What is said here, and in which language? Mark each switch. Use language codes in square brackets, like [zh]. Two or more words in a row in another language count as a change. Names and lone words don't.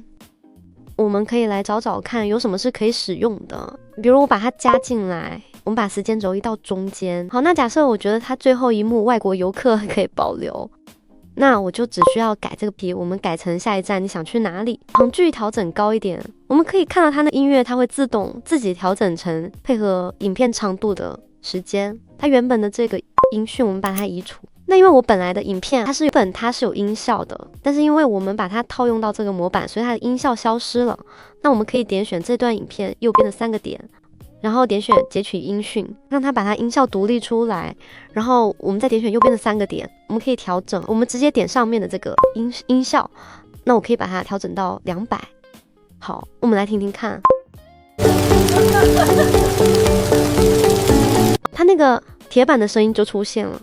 [zh] 我們可以來找找看有什麼是可以使用的，比如我把它加進來，我們把時間軸移到中間。好，那假設我覺得它最後一幕外國遊客可以保留，那我就只需要改這個題，我們改成下一站你想去哪裡，長句調整高一點，我們可以看到它的音樂，它會自動自己調整成配合影片長度的時間。它原本的這個音訊我們把它移除。那因為我本來的影片它是有音效的，但是因為我們把它套用到這個模板，所以它的音效消失了。那我們可以點選這段影片右邊的3個點，然後點選截取音訊，讓它把它音效獨立出來，然後我們再點選右邊的3個點，我們可以調整，我們直接點上面的這個音效，那我可以把它調整到200。好，我们來聽聽看，它那個鐵板的聲音就出現了。